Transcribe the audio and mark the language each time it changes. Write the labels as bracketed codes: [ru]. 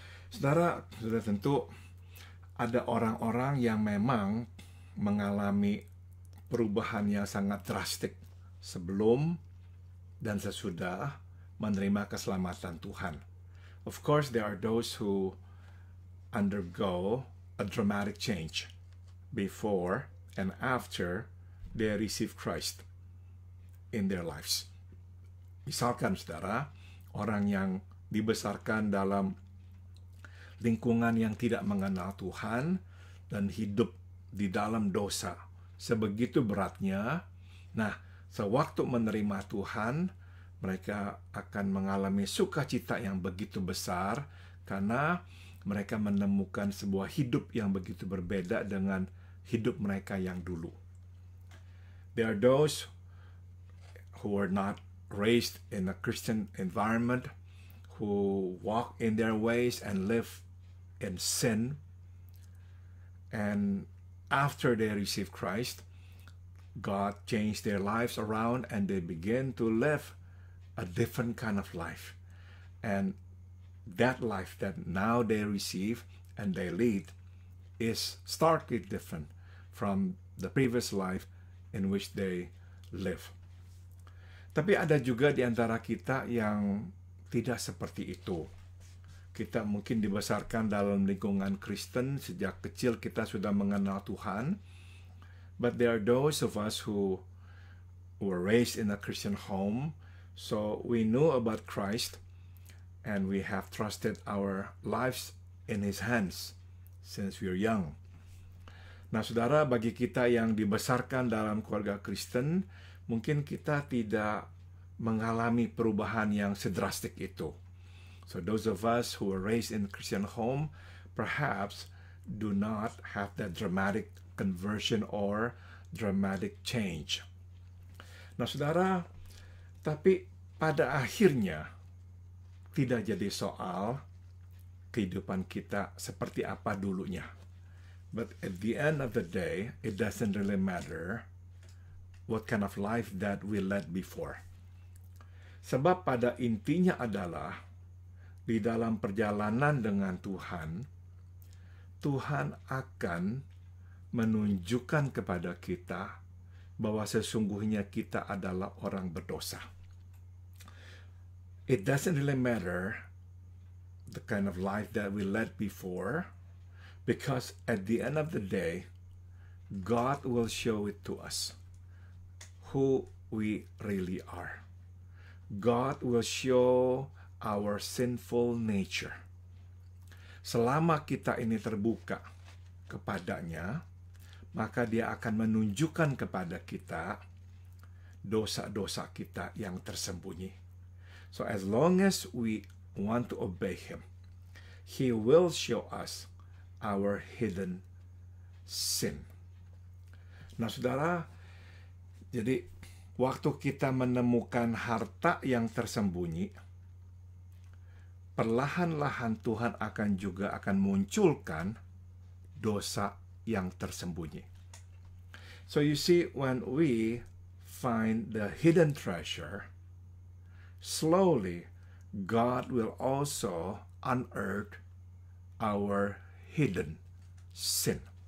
[id] Saudara, sudah tentu ada orang-orang yang memang mengalami perubahan yang sangat drastik sebelum dan sesudah menerima keselamatan Tuhan. [en] Of course, there are those who undergo a dramatic change before and after they receive Christ in their lives. [id] Misalkan, saudara, orang yang dibesarkan dalam lingkungan yang tidak mengenal Tuhan dan hidup di dalam dosa sebegitu beratnya. Nah, sewaktu menerima Tuhan, mereka akan mengalami sukacita yang begitu besar karena mereka menemukan sebuah hidup yang begitu berbeda dengan hidup mereka yang dulu. [en] There are those who are not raised in a Christian environment, who walk in their ways and live in sin. And after they receive Christ, God changed their lives around and they begin to live a different kind of life. And that life that now they receive and they lead is starkly different from the previous life in which they live. [id] Tapi ada juga di antara kita yang tidak seperti itu. Kita mungkin dibesarkan dalam lingkungan Kristen, sejak kecil kita sudah mengenal Tuhan. [en] But there are those of us who were raised in a Christian home, so we know about Christ and we have trusted our lives in His hands since we are young. [id] Nah, saudara, bagi kita yang dibesarkan dalam keluarga Kristen, mungkin kita tidak mengalami perubahan yang sedrastik itu. [en] So those of us who were raised in a Christian home perhaps do not have that dramatic conversion or dramatic change. [id] Nah, saudara, tapi pada akhirnya tidak jadi soal kehidupan kita seperti apa dulunya. [en] But at the end of the day, it doesn't really matter what kind of life that we led before. [id] Sebab pada intinya adalah di dalam perjalanan dengan Tuhan, Tuhan akan menunjukkan kepada kita bahwa sesungguhnya kita adalah orang berdosa. [en] It doesn't really matter the kind of life that we led before, because at the end of the day, God will show it to us who we really are. God will show our sinful nature. [id] Selama kita ini terbuka kepadanya, maka Dia akan menunjukkan kepada kita dosa-dosa kita yang tersembunyi. [en] So as long as we want to obey Him, He will show us our hidden sin. [id] Nah, saudara, jadi waktu kita menemukan harta yang tersembunyi, perlahan-lahan Tuhan akan munculkan dosa yang tersembunyi. [en] So you see, when we find the hidden treasure, slowly God will also unearth our hidden sin.